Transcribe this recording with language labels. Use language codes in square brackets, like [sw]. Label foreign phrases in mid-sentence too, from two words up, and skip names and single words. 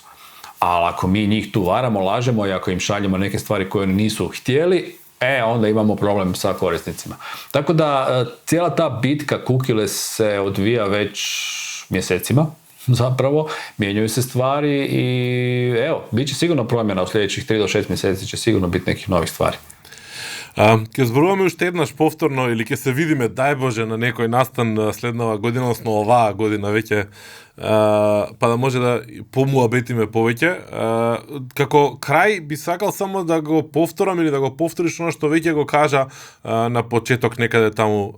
[hr] Ali ako mi njih tu varamo, lažemo i ako im šaljemo neke stvari koje oni nisu htjeli, onda imamo problem sa korisnicima. Tako da cijela ta bitka cookieless se odvija već mjesecima, zapravo, mijenjaju se stvari i evo, bit će sigurno promjena u sljedećih 3 do 6 mjeseci, će sigurno biti nekih novih stvari. [mk] Ке зборуваме уште еднаш повторно или ќе се видиме, дај Боже, на некој настан следнава година, односно оваа година веќе, па да може да помуабетиме повеќе. Како крај би сакал само да го повторам или да го повториш оно што веќе го кажа на почеток некаде таму,